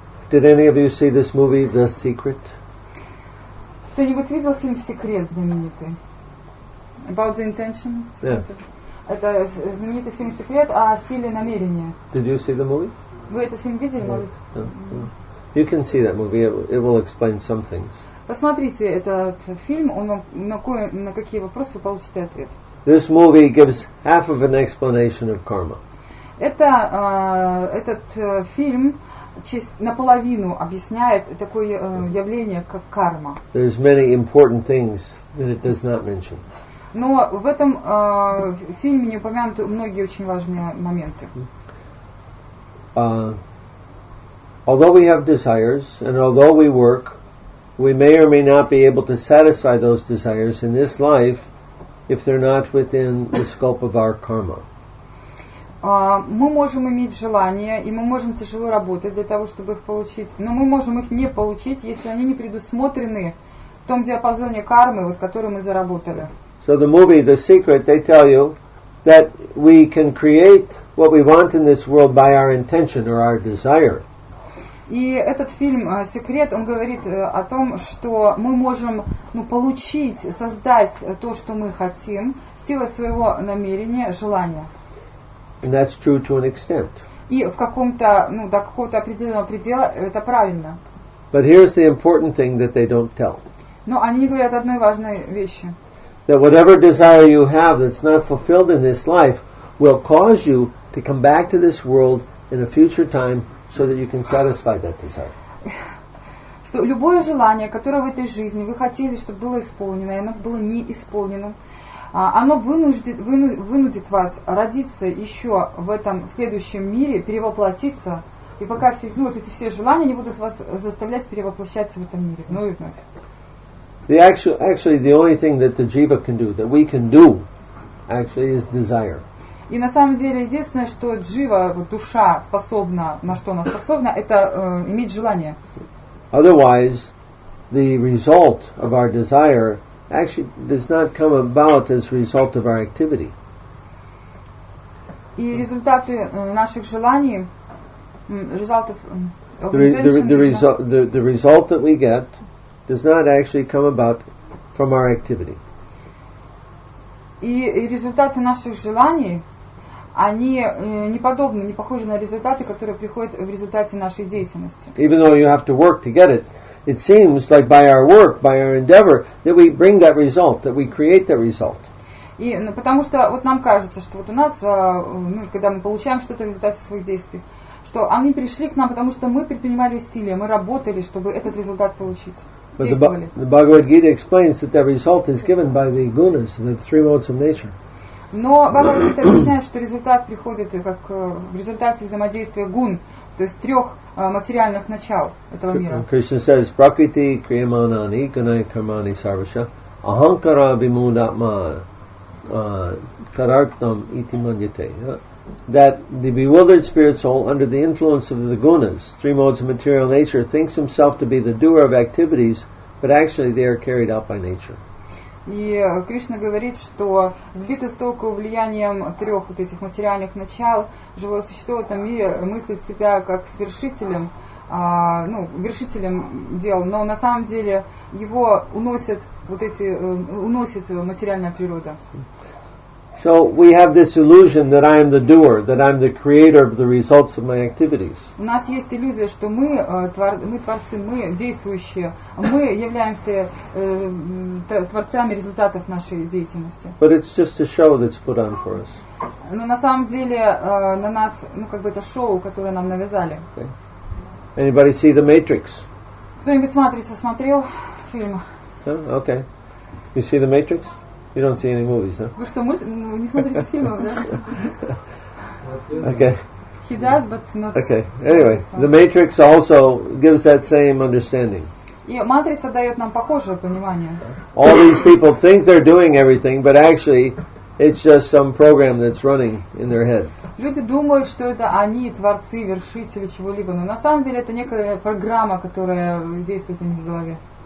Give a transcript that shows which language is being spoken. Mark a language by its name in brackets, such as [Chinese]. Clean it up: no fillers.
[English] Did any of you see this movie, The Secret? [Russian] Кто-нибудь видел фильм «Секрет» знаменитый? [English] About the intention? Yeah. [Russian] Это знаменитый фильм «Секрет» о силе намерения. [English] Did you see the movie? [Russian] Вы этот фильм видели, может? [English] You can see that movie. It will explain some things. [Russian] Посмотрите этот фильм, он вам на какие вопросы вы получите ответ. [English] This movie gives half of an explanation of karma. [Russian] Этот фильм наполовину объясняет такое явление, как карма. [English] There's many important things that it does not mention. [Russian] Но в этом фильме не упомянуты многие очень важные моменты. [English] Although we have desires, and although we work, we may or may not be able to satisfy those desires in this life if they're not within the scope of our karma. [Russian] Мы можем иметь желания, и мы можем тяжело работать для того, чтобы их получить, но мы можем их не получить, если они не предусмотрены в том диапазоне кармы, который мы заработали. [English] So the movie, The Secret, they tell you that we can create what we want in this world by our intention or our desire. [Russian] И этот фильм «Секрет», он говорит о том, что мы можем получить, создать то, что мы хотим, силой своего намерения, желания. [English] And that's true to an extent. [Russian] И в каком-то, до какого-то определенного предела это правильно. [English] But here's the important thing that they don't tell. [Russian] Но они не говорят одной важной вещи. [English] That whatever desire you have that's not fulfilled in this life will cause you to come back to this world in a future time so that you can satisfy that desire. [Russian] Что любое желание, которое в этой жизни вы хотели, чтобы было исполнено, и оно было не исполнено, оно вынудит вас родиться еще в следующем мире, перевоплотиться, и пока эти все желания не будут вас заставлять перевоплощаться в этом мире вновь и вновь. [English] Actually, the only thing that the jiva can do, that we can do, actually is desire. [Russian] И на самом деле единственное, что джива, душа способна, на что она способна, это иметь желание. [English] Otherwise, the result of our desire actually does not come about as a result of our activity. [Russian] И результаты наших желаний [English] result of The intention. result that we get does not actually come about from our activity. [Russian] И результаты наших желаний, они не подобны, не похожи на результаты, которые приходят в результате нашей деятельности. [English] Even though you have to work to get it, it seems like by our work, by our endeavor, that we bring that result, that we create that result. [Russian] И, потому что вот нам кажется, что вот у нас, когда мы получаем что-то в результате своих действий, что они пришли к нам, потому что мы предпринимали усилия, мы работали, чтобы этот результат получить. [English] But the Bhagavad Gita explains that that result is given by the gunas, the three modes of nature. [Russian] Но Бхагавад Гита объясняет, что результат приходит как в результате взаимодействия гун, то есть трех материальных начал этого мира. [English] Krishna says, [Sanskrit] Prakriti kriyamanani gunai karmani sarvasha ahankara vimudatma karartam iti manyate. [English] That the bewildered spirit soul, under the influence of the gunas, three modes of material nature, thinks himself to be the doer of activities, but actually they are carried out by nature. [Russian] И Кришна говорит, что сбитый с толку влиянием трех вот этих материальных начал, живое существо в этом мире мыслит себя как свершителем, вершителем дел, но на самом деле его уносит материальная природа. [English] So we have this illusion that I am the doer, that I'm the creator of the results of my activities. [Russian] У нас есть иллюзия, что мы творцы, мы действующие, мы являемся творцами результатов нашей деятельности. [English] But it's just a show that's put on for us. [Russian] Но на самом деле на нас, это шоу, которое нам навязали. [English] Okay. Anybody see The Matrix? [Russian] Кто-нибудь «Матрицу» смотрел фильм? [English] Okay. You see The Matrix? You don't see any movies, huh? [Russian] Вы что, не смотрите фильмов, да? [English] Okay. He does, but not... Okay. Anyway, The Matrix also gives that same understanding. [Russian] И «Матрица» дает нам похожее понимание. [English] All these people think they're doing everything, but actually it's just some program that's running in their head. [Russian] Люди думают, что это они творцы, вершители чего-либо, но на самом деле это некая программа, которая действует у них в голове.